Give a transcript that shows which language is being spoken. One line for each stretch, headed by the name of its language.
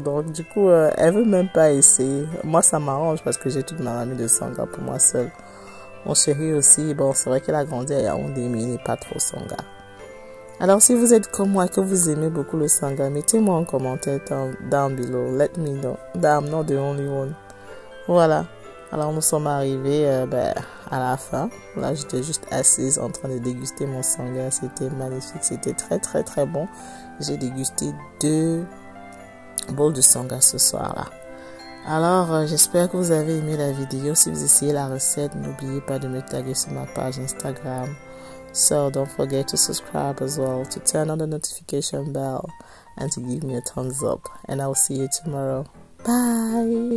French: Donc du coup, elle veut même pas essayer. Moi ça m'arrange parce que j'ai toute ma mamie de sanga pour moi seule. Mon chéri aussi, bon c'est vrai qu'il a grandi à Yaoundé mais il n'est pas trop sanga. Alors, si vous êtes comme moi, que vous aimez beaucoup le sanga, mettez-moi en commentaire
English: down below. Let me know that I'm not the only one.
French: Voilà. Alors, nous sommes arrivés à la fin. Là, j'étais juste assise en train de déguster mon sanga. C'était magnifique. C'était très bon. J'ai dégusté 2 bols de sanga ce soir-là. Alors, j'espère que vous avez aimé la vidéo. Si vous essayez la recette, n'oubliez pas de me taguer sur ma page Instagram.
English: So don't forget to subscribe as well, to turn on the notification bell and to give me a thumbs up. And I'll see you tomorrow. Bye.